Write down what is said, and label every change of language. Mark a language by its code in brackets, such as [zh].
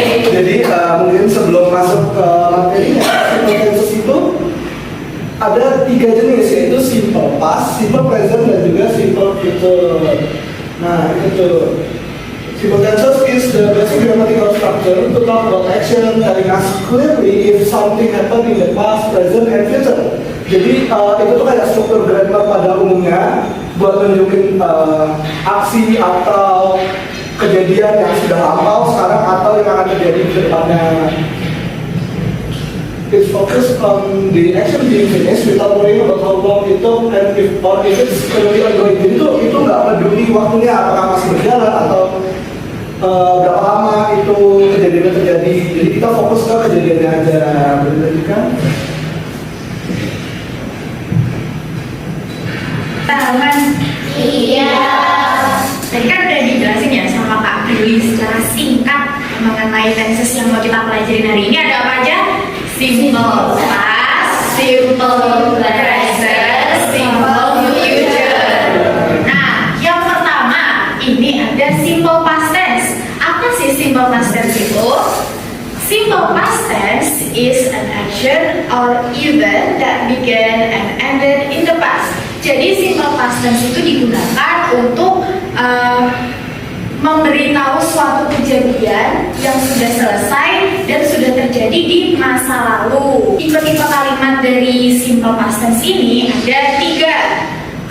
[id] Jadi mungkin sebelum masuk ke materinya, simple tense itu ada 3 jenis, yaitu simple past, simple present, dan juga simple future. Nah, itu [en] simple tenses is the basic grammatical structure to talk about action, telling us clearly if something happened in the past, present, and future. [id] Jadi itu tuh kayak struktur grammar pada umumnya buat nunjukin aksi atau kejadian yang sudah lampau sekarang atau yang akan terjadi di depannya. [en] It's focused on the action being finished without worrying about how long it took and if it's currently ongoing. [id] Jadi itu nggak peduli waktunya apakah masih berjalan atau berapa lama itu kejadiannya terjadi. Jadi kita fokus ke kejadiannya aja. Berlanjutkan. Teman, Iya. tadi kan udah dijelasin ya sama Kak Brili secara singkat mengenai tenses yang mau kita pelajarin hari ini. Ada apa aja? [en] Simple past, simple present, simple future. [id] Nah, yang pertama ini ada simple past tense. Apa sih simple past tense itu? [en] Simple past tense is an action or event that began and ended in the past. [id] Jadi simple past tense itu digunakan untuk memberitahu suatu kejadian yang sudah selesai dan sudah terjadi di masa lalu. Tipe-tipe kalimat dari simple past tense ini ada 3.